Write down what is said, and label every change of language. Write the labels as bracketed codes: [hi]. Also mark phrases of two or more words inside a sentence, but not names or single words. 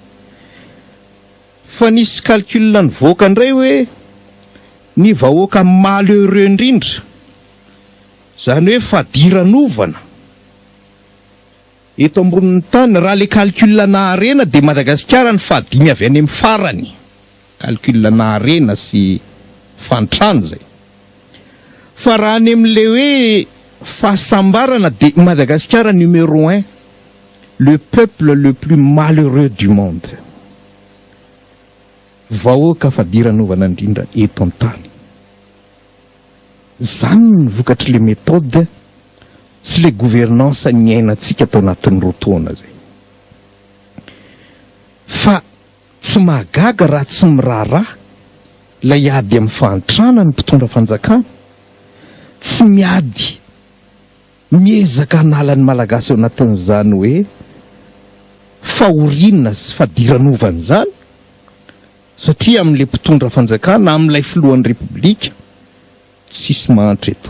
[mg] Fa nisy calcul ny voaka indray hoe ny vahoaka malheureux indrindra, zany hoe fadiran'ovana eto ambonin'ny tany, raha [fr] le calcul [mg] na harena dia Madagasikara ny fahadimy avy any amin'ny farany. Calcul na harena sy fantrano zay. Fa raha any amin'le hoe fahasambarana dia Madagasikara numéro 1, [fr] le peuple le plus malheureux du monde. [mg] Vahoaka fadiran'ovana indrindra eto an-tany. Zany ny vokatry [fr] le méthode [mg] sy [fr] le gouvernance [mg] ny ainantsika atao anatin'ny roa taona zay. Fa tsy mahagaga raha tsy miraharaha ilay ady amin'ny fahantrana ny mpitondra fanjakana, tsy miady miezaka hanala ny malagasy ao anatin'izany hoe fahoriana sy fadiran'ovana zany, satria amin'ilay mpitondra fanjakana amin'ilay filohan'ny repoblika tsisy mahantra eto.